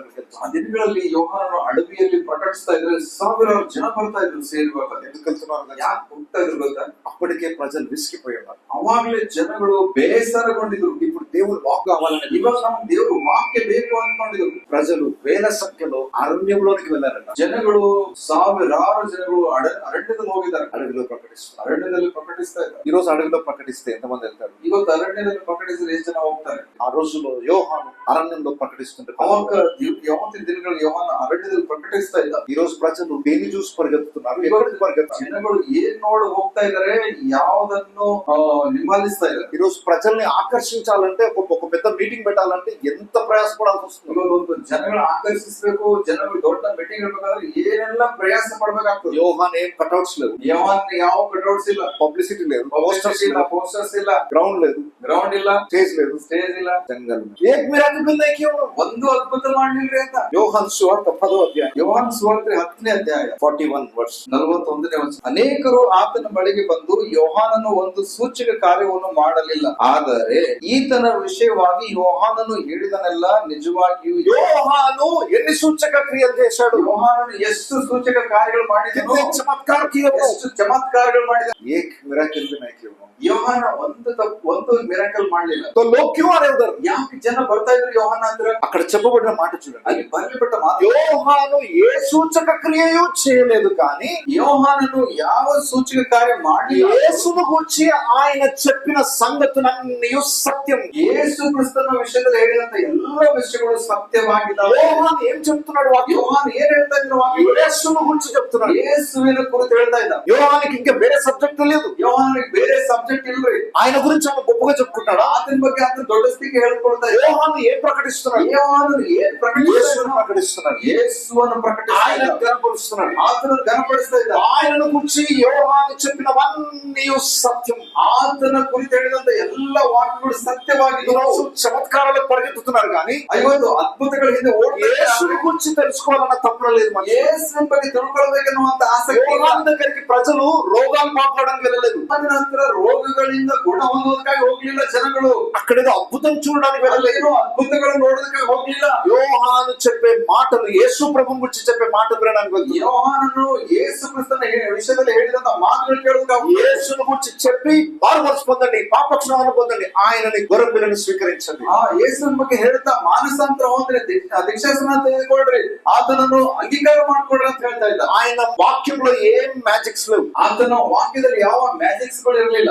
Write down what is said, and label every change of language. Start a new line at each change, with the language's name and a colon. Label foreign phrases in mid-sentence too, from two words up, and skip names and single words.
Kannada: ಆ ದಿನಗಳಲ್ಲಿ ಯೋಹಾನನು ಅಡವಿಯಲ್ಲಿ ಪ್ರಕಟಿಸ್ತಾ ಇದ್ರೆ ಸಾವಿರಾರು ಜನ ಬರ್ತಾ ಇದ್ರು, ಸೇರಿ ಬರ್ತಾರೆ.
Telugu: ఎందుకు వెళ్తున్నారు?
Kannada: ಯಾಕೆ ಹೋಗ್ತಾ ಇದ್ರು ಗೊತ್ತಾ?
Telugu: అప్పటికే ప్రజలు విసిగిపోయి ఉన్నారు.
Kannada: ಅವಾಗ್ಲೇ ಜನಗಳು ಬೇಸರಗೊಂಡಿದ್ರು.
Telugu: ఇప్పుడు దేవుడు వాక్ కావాలని
Kannada: ಇವಾಗ ನಮ್ಗೆ ದೇವರು ವಾಕ್ಯ ಬೇಕು ಅನ್ಕೊಂಡಿದ್ರು.
Telugu: ప్రజలు వేల సంఖ్యలో అరణ్యంలోనికి వెళ్ళారట.
Kannada: ಜನಗಳು ಸಾವಿರಾರು ಜನಗಳು ಅರಣ್ಯದಲ್ಲಿ ಹೋಗಿದ್ದಾರೆ.
Telugu: అడవిలో ప్రకటిస్తున్నారు.
Kannada: ಅರಣ್ಯದಲ್ಲಿ ಪ್ರಕಟಿಸ್ತಾ ಇದ್ದಾರೆ.
Telugu: ఈ రోజు అడవిలో ప్రకటిస్తే ఎంతమంది వెళ్తారు?
Kannada: ಇವತ್ತು ಅರಣ್ಯದಲ್ಲಿ ಪ್ರಕಟಿಸಿದ್ರೆ ಎಷ್ಟು ಜನ ಹೋಗ್ತಾರೆ?
Telugu: ఆ రోజుల్లో యోహాను అరణ్యంలో ప్రకటిస్తుంటే
Kannada: ಅವಾಗ ಯಾವತ್ತಿನ ದಿನಗಳು ಯೋಹಾನ ಅರಣ್ಯದಲ್ಲಿ ಪ್ರಕಟಿಸ್ತಾ ಇದ್ದ.
Telugu: ఈ రోజు ప్రజలు దేన్ని చూసి పరిగెత్తుతున్నారు? ఎవరికి పరిగెత్తున్నారు?
Kannada: ಜನಗಳು ಏನ್ ನೋಡಿ ಹೋಗ್ತಾ ಇದಾರೆ, ಯಾವುದನ್ನು ನಿಂಬಾಲಿಸ್ತಾ ಇದ್ದಾರೆ.
Telugu: ఈ రోజు ప్రజల్ని ఆకర్షించాలంటే ఒక పెద్ద మీటింగ్ పెట్టాలంటే ఎంత ప్రయాసపడాల్సి వస్తుంది.
Kannada: ಇವಾಗ ಒಂದು ಜನಗಳು ಆಕರ್ಷಿಸಬೇಕು, ಜನಗಳು ದೊಡ್ಡ ಮೀಟಿಂಗ್ ಇರ್ಬೇಕಾದ್ರೆ ಏನೆಲ್ಲ ಪ್ರಯಾಸ ಪಡ್ಬೇಕಾಗ್ತದೆ.
Telugu: యోహాన్ ఏం కటౌట్స్ లేవు,
Kannada: ಯೋಹಾನ್ ಯಾವ ಕಟೌಟ್ಸ್ ಇಲ್ಲ,
Telugu: పబ్లిసిటీ లేదు,
Kannada: ಪೋಸ್ಟರ್ಸ್ ಇಲ್ಲ, ಪೋಸ್ಟರ್ಸ್ ಇಲ್ಲ,
Telugu: గ్రౌండ్ లేదు,
Kannada: ಗ್ರೌಂಡ್ ಇಲ್ಲ,
Telugu: స్టేజ్ లేదు,
Kannada: ಸ್ಟೇಜ್ ಇಲ್ಲ,
Hindi: जंगल. एक मिरेकल मिल नहीं किया?
Kannada: ಒಂದು ಅದ್ಭುತ ಮಾಡ್ಲಿಲ್ರಿ ಅಂತ.
Telugu: యోహాన్ సువార్త 10వ అధ్యాయం
Kannada: ಯೋಹಾನ್ ಸುವಾರ್ತೆ 10ನೇ ಅಧ್ಯಾಯ
Telugu: 41 వర్స్.
Kannada: 41ನೇ ವಚನ. ಅನೇಕರು ಆತನ ಬಳಿಗೆ ಬಂದು ಯೋಹಾನನು ಒಂದು ಸೂಚಕ ಕಾರ್ಯವನ್ನು ಮಾಡಲಿಲ್ಲ, ಆದರೆ ಈತನ ವಿಷಯವಾಗಿ ಯೋಹಾನನು ಹೇಳಿದನೆಲ್ಲ ನಿಜವಾಗಿಯೂ.
Telugu: యోహాను ఎన్ని సూచక క్రియలు చేశాడు?
Kannada: ಯೋಹಾನನು ಎಷ್ಟು ಸೂಚಕ ಕಾರ್ಯಗಳು ಮಾಡಿದನು,
Hindi: कितने चमत्कार किया?
Kannada: ಎಷ್ಟು ಚಮತ್ಕಾರಗಳು ಮಾಡಿದ.
Hindi: एक मिरेकल भी नहीं किया.
Kannada: ಯೋಹಾನ ಒಂದು ಮಿರಾಕಲ್ ಮಾಡ್ಲಿಲ್ಲ.
Hindi: तो लोग क्यों आ रहे उधर?
Kannada: ಯಾಕೆ ಜನ ಬರ್ತಾ ಇದ್ರು ಯೋಹಾನ ಹತ್ರ?
Telugu: అక్కడ చెప్పబడిన మాట చూడండి.
Kannada: ಅಲ್ಲಿ ಬರೆಯಲ್ಪಟ್ಟ ಮಾತು,
Telugu: యోహాను ఏ సూచక క్రియయు చేయలేదు కానీ
Kannada: ಯೋಹಾನನು ಯಾವ ಸೂಚಕ ಕಾರ್ಯ ಮಾಡಲಿಲ್ಲ.
Telugu: యేసును గురించి ఆయన చెప్పిన సంగతులన్నీ సత్యం.
Kannada: ಯೇಸು ಕ್ರಿಸ್ತನ ವಿಷಯದಲ್ಲಿ ಹೇಳಿದಂತ ಎಲ್ಲ ವಿಷಯಗಳು ಸತ್ಯವಾಗಿದ್ದಾವೆ.
Telugu: యోహాను ఏం చెప్తున్నాడు?
Kannada: ಯೋಹಾನ್ ಏನ್ ಹೇಳ್ತಾ ಇದ್ರು?
Telugu: యేసును గురించి చెప్తున్నాడు.
Kannada: ಯೇಸುವಿನ ಕುರಿತು ಹೇಳ್ತಾ ಇದ್ದ.
Telugu: యోహానికి ఇంకా వేరే సబ్జెక్ట్ లేదు.
Kannada: ಯೋಹಾನಿಗೆ ಬೇರೆ ಸಬ್ಜೆಕ್ಟ್ ಇಲ್ರಿ.
Telugu: ఆయన గురించి ఆయన గొప్పగా చెప్పుకుంటాడా?
Kannada: ಆತನ ಬಗ್ಗೆ ಆತ ದೊಡ್ಡ ಸ್ಥಿತಿಗೆ ಹೇಳ್ಕೊಳ್ತಾ ಇದ್ದ.
Telugu: యోహాను ఏం ప్రకటిస్తున్నాడు?
Kannada: ಯೋಹಾನನು ಏನ್
Telugu: యేసును ప్రకటిస్తున్నాడు.
Kannada: ಯೇಸುವನ್ನು ಪ್ರಕಟಿಸ್ತಾ
Telugu: ఆయన
Kannada: ಇದ್ದ.
Telugu: గణపరుస్తున్నాడు.
Kannada: ಆತನನ್ನು ಘನಪಡಿಸ್ತಾ ಇದ್ದ.
Telugu: ఆయనను గురించి యోహాను చెప్పినవన్నీ సత్యం.
Kannada: ಆತನ ಕುರಿತು ಹೇಳಿದಂತ ಎಲ್ಲ ವಾಕ್ಯಗಳು ಸತ್ಯವಾಗಿದ್ದು.
Telugu: ఈరోజు చమత్కారాలకు పరిగెత్తుతున్నారు కానీ
Kannada: ಇವತ್ತು ಅದ್ಭುತಗಳ ಹಿಂದೆ
Telugu: యేసుని గురించి తెలుసుకోవాలన్న తప్పున లేదు.
Kannada: ಯೇಸುವಿನ ಬಗ್ಗೆ ತಿಳ್ಕೊಳ್ಬೇಕನ್ನುವಂತ ಆಸಕ್ತಿ.
Telugu: యోహాను దగ్గరికి ప్రజలు రోగాలు మాట్లాడడానికి వెళ్ళలేదు.
Kannada: ನಂತರ ರೋಗಗಳ ರೋಗಗಳಿಂದ ಗುಣ ಹೊಂದುವುದಕ್ಕಾಗಿ ಹೋಗ್ಲಿಲ್ಲ ಜನಗಳು.
Telugu: అక్కడేదో అద్భుతం చూడడానికి వెళ్ళలేదు.
Kannada: ಅಲ್ಲೇನೋ ಅದ್ಭುತಗಳನ್ನು ನೋಡೋದಕ್ಕಾಗಿ ಹೋಗ್ಲಿಲ್ಲ.
Telugu: యోహాను చెప్పే మాటలు, యేసు ప్రభువు గురించి చెప్పే మాటలు వినడానికి వెళ్తున్నారు.
Kannada: ಯೋಹಾನನು ಯೇಸು ಕ್ರಿಸ್ತನ ವಿಷಯದಲ್ಲಿ ಹೇಳಿದಂತ ಮಾತುಗಳು ಕೇಳುವುದಕ್ಕಾಗಿ
Telugu: యేసును గురించి చెప్పి మారుమనసు పొందండి, పాపక్షమాపణ పొందండి, ఆయనని గొర్రెపిల్లని స్వీకరించండి.
Kannada: ಯೇಸುವಿನ ಬಗ್ಗೆ ಹೇಳ್ತಾ ಮಾನಸಾಂತರ ಹೊಂದ್ರಿ, ದೀಕ್ಷಾಸ್ನಾನ ತೆಗೆದುಕೊಳ್ರಿ, ಆತನನ್ನು ಅಂಗೀಕಾರ ಮಾಡ್ಕೊಡ್ರಿ ಅಂತ ಹೇಳ್ತಾ ಇದ್ದ.
Telugu: ఆయన వాక్యంలో ఏం మ్యాజిక్స్ లేవు.
Kannada: ಆತನ ವಾಕ್ಯದಲ್ಲಿ ಯಾವ ಮ್ಯಾಜಿಕ್ಸ್ ಗಳು ಇರಲಿಲ್ಲ.